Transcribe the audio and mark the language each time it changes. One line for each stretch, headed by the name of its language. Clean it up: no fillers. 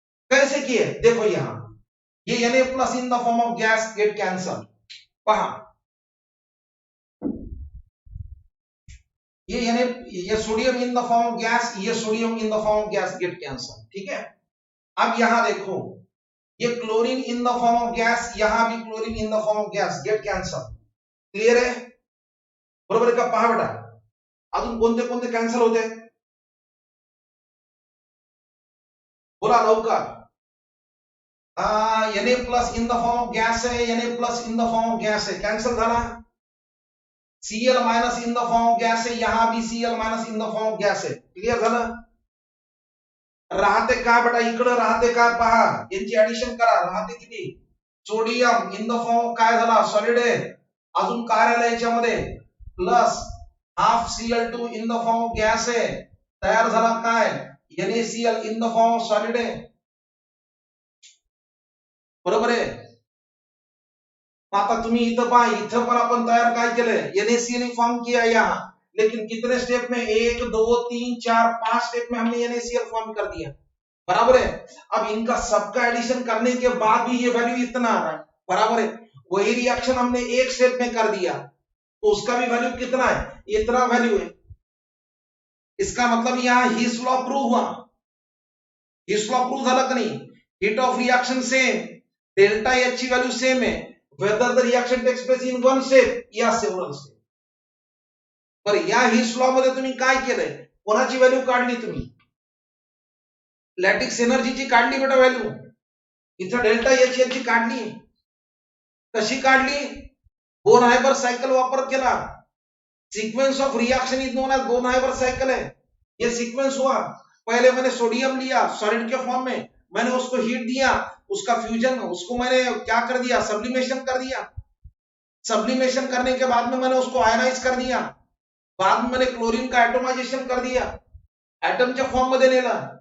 Hindi: कैसे किए, देखो यहां ये Na plus in the form of gas get cancel,
Marathi: पहा
Hindi: ये sodium in the form of gas, ये sodium in the form of gas get cancel, ठीक है। अब यहां देखो ये chlorine in the form of gas, यहां भी chlorine in the form of gas get cancel, clear है,
Marathi: बरोबर आहे का। पहा बेटा अजून कोणते कोणते कॅन्सल होते, बोला लवकर।
Hindi: Na plus in the form of gas है, Na plus in the form of gas है, कैंसल
Marathi: झाला।
Hindi: Cl minus in the form of gas है, यहां भी Cl minus in the form of gas है, क्लियर झालं।
Marathi: राहते काय बेटा, इकडे राहते काय पहा, यांची ऍडिशन करा, राहते किती, सोडियम इन द फॉर्म काय झाला, सॉलिड आहे, अजून काय राहिलं याच्यामध्ये, plus half Cl2 in the form of gas आहे, तयार झाला काय NaCl in the form of solid आहे, बरोबर आहे. आता तुम्ही इथं पहा, इथं पण आपण तयार काय केलंय,
Hindi: NaCl फॉर्म किया यहाँ, लेकिन कितने स्टेप में, 1 2 3 4 5 स्टेप में हमने NaCl फॉर्म कर दिया, बराबर है. अब इनका सबका एडिशन करने के बाद भी ये वैल्यू इतना आ रहा है, बराबर है. वही रिएक्शन हमने एक स्टेप में कर दिया तो उसका भी वैल्यू कितना है, इतना वैल्यू है. इसका मतलब यहां हीस लॉ प्रूव हुआ.
Marathi: हीस लॉ प्रूव झालं का नाही.
English: heat of reaction same,
Hindi: delta H ची वैल्यू सेम है,
English: whether the reaction takes place in one step या several step.
Marathi: पर या हीस लॉ मध्ये तुम्ही काय केलंय, कोणाची व्हॅल्यू काढली तुम्ही, लॅटिक्स एनर्जीची काढली बेटा व्हॅल्यू. इथं डेल्टा एच ची काढली. कशी काढली, बोन हायबर सायकल वापर केला.
Hindi: Sequence of reaction is known as bone हायबर cycle है. ये सीक्वेंस हुआ, पहले मैंने सोडियम लिया सॉलिड के फॉर्म में, मैंने उसको हीट दिया, उसका फ्यूजन, उसको मैंने क्या कर दिया, सब्लिमेशन कर दिया. सब्लिमेशन करने के बाद में मैंने उसको आयनाइज कर दिया, बाद में मैंने क्लोरीन का एटोमाइजेशन कर दिया,
Marathi: एटमच्या फॉर्म मध्ये नेला.